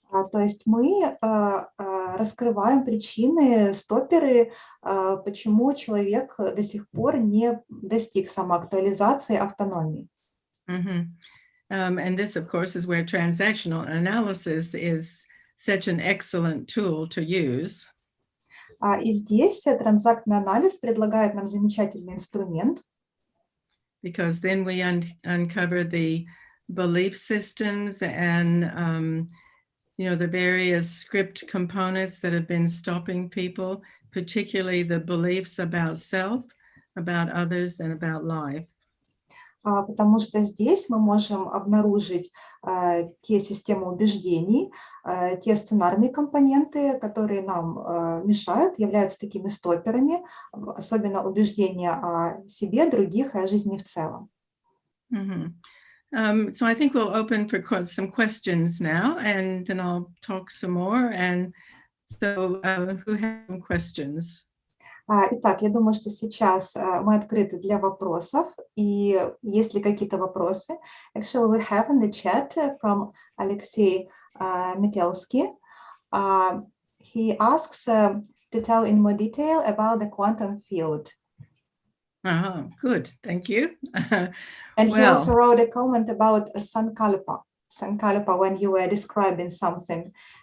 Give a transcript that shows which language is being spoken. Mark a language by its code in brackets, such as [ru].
[ru] То есть мы раскрываем причины, стопперы, почему человек до сих пор не достиг самоактуализации, автономии. Mm-hmm. [en] And this, of course, is where transactional analysis is such an excellent tool to use. [ru] И здесь транзактный анализ предлагает нам замечательный инструмент. [en] Because then we uncover the belief systems and the various script components that have been stopping people, particularly the beliefs about self, about others, and about life. [ru] Потому что здесь мы можем обнаружить те системы убеждений, те сценарные компоненты, которые нам мешают, являются такими стопперами, особенно убеждения о себе, других и о жизни в целом. Mm-hmm. [en] So I think we'll open for some questions now, and then I'll talk some more. And so who has some questions? [ru] Итак, я думаю, что сейчас мы открыты для вопросов, и есть ли какие-то вопросы? [en] Actually, we have in the chat from Alexei Metelsky. He asks to tell in more detail about the quantum field. Good, thank you. And he also wrote a comment about Sankalpa when you were describing something.